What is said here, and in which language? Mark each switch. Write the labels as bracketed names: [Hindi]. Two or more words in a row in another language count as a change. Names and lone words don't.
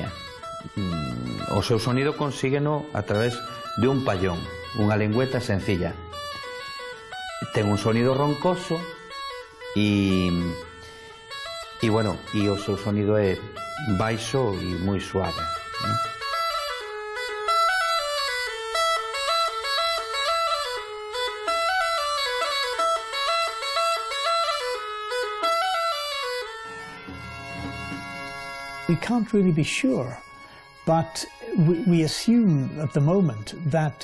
[Galician] O seu sonido consígueno a través de un pallón, unha lengüeta sencilla. Ten un sonido roncoso e bueno, e o seu sonido é baixo e moi suave, non? [English] We can't really be sure, but we assume at the moment that